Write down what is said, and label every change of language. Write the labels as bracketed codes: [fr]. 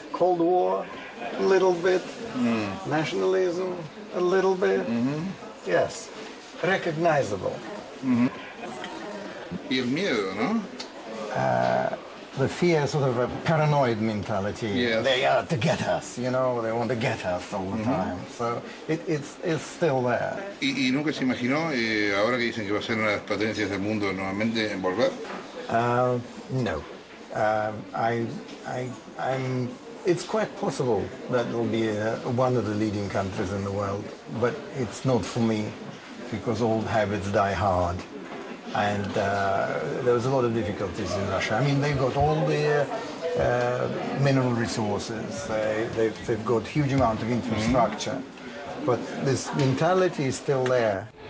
[en] Cold War, a little bit. Nationalism, a little bit. Yes. Recognizable. [es] Y el miedo, ¿no? [en] The fear, sort of a paranoid mentality. Yes. They are to get us, you know, they want to get us all the time. So it's still there. [es] ¿Y nunca se imaginó, ahora que dicen que va a ser una de las potencias del mundo nuevamente, en volver? [en] No. It's quite possible that will be one of the leading countries in the world, but it's not for me, because old habits die hard. And there's a lot of difficulties in Russia. I mean, they've got all the mineral resources, they've got huge amount of infrastructure, but this mentality is still there.